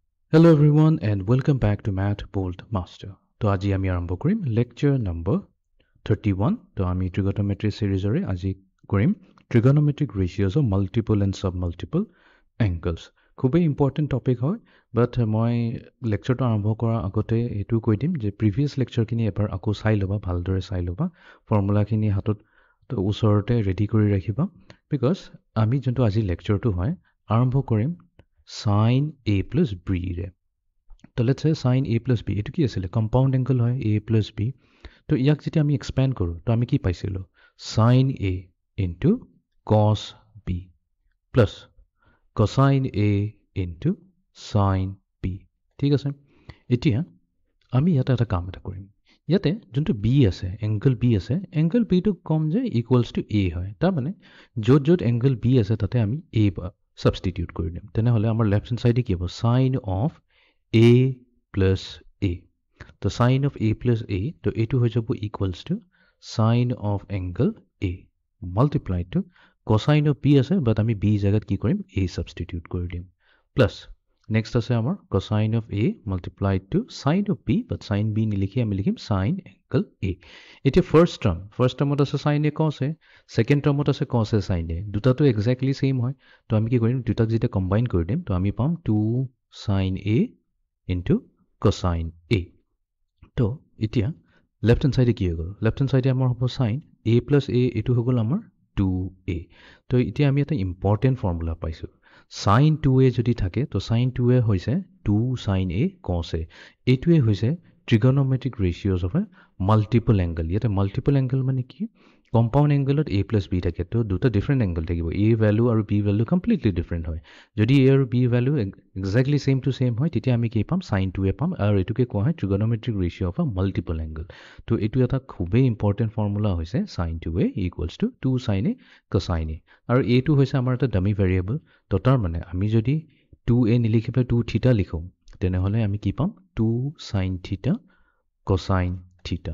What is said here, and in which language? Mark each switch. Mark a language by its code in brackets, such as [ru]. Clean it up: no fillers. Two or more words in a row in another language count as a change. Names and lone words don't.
[en] Hello everyone and welcome back to Math Bolt Master. [as] তো আজি আমি আৰম্ভ কৰিম [en] lecture number 31. [as] তো আমি [en] trigonometry series [as] ৰে আজি কৰিম [en] trigonometric ratios of multiple and submultiple angles. [as] খুবেই [en] important topic [as] হয়, but মই lectureটো আৰম্ভ কৰাৰ আগতে এইটো কৈ দিম যে [en] previous lecture [as] খিনি এবাৰ আকৌ চাই ল'বা, ভালদৰে চাই ল'বা, ফৰ্মুলা খিনি হাতত ওচৰতে ৰেডি কৰি ৰাখিবা, because আমি যোনটো আজি lectureটো হয় আৰম্ভ কৰিম [en] sin a plus b [as] ৰে। [en] তো let's say sin a plus b [as] এটো কি আছিল? [en] compound angle হয় a plus b। [as] তো ইয়াক যেতিয়া আমি এক্সপেণ্ড কৰোঁ তো আমি কি পাইছিলোঁ? [en] sin a into cos b plus cosine a into sin b। [as] ঠিক আছে, এতিয়া আমি ইয়াতে এটা কাম এটা কৰিম। ইয়াতে যোনটো b আছে, এংগল b আছে, এংগল b টো কম যে [en] equals to [as] a হয়। তাৰমানে য'ত য'ত এংগল b আছে তাতে আমি a সাবস্টিটিউট কৰি দিম। তেনেহ'লে আমাৰ [en] left hand side [as] কি হ'ব? [en] sin of a plus a। তো sin of a plus a, [as] তো এইটো হৈ যাব [en] equals to sin of angle a multiplied to cosine of b আছে, বাট [as] আমি b জাগাত কি কৰিম? [en] a সাবস্টিটিউট [as] কৰি দিম। [en] plus next [as] আছে আমাৰ [en] cosine of a multiplied to sin of b, বাট sin b [as] নিলিখি আমি লিখিম [en] sin angle a। এতিয়া first termত আছে sin a cos a, second termত আছে cos a sin a, [as] দুটাটো [en] exactly same [as] হয়। তো আমি কি কৰিম? দুটাক যেতিয়া কম্বাইন কৰি দিম তো আমি পাম [en] 2 sin a into cosine a। [as] তো এতিয়া [en] left hand side [as] কি হৈ গ'ল? [en] left hand side [as] আমাৰ হ'ব [en] sin a plus a, [as] এইটো হৈ গ'ল আমাৰ 2a। তো এতিয়া আমি এটা [en] important formula [as] পাইছোঁ। [en] sin 2a [as] যদি থাকে তো [en] sin 2a হৈছে 2 sin a cos a। [as] এইটোৱে হৈছে [en] trigonometric ratios of a multiple angle। [as] ইয়াতে [en] multiple angle [as] মানে কি? [en] compound angleত a plus b [as] থাকে, তো দুটা [en] different angle [as] থাকিব। a ভ্যালু আৰু b ভ্যালু [en] completely different [as] হয়। যদি a আৰু b ভ্যালু [en] exactly same to same [as] হয় তেতিয়া আমি কি পাম? [en] sin 2a পাম, [as] আৰু এইটোকে কোৱা হয় [en] trigonometric ratio of a multiple angle। [as] তো এইটো এটা খুবেই [en] important formula হৈছে sin 2a equals to 2 sin a cosine a। [as] আৰু এইটো হৈছে আমাৰ এটা [en] dummy variable. [as] তো তাৰ মানে আমি যদি 2a নিলিখি পেলাই 2 থিটা লিখোঁ তেনেহ'লে আমি কি পাম? [en] 2 sin থিটা cosine থিটা।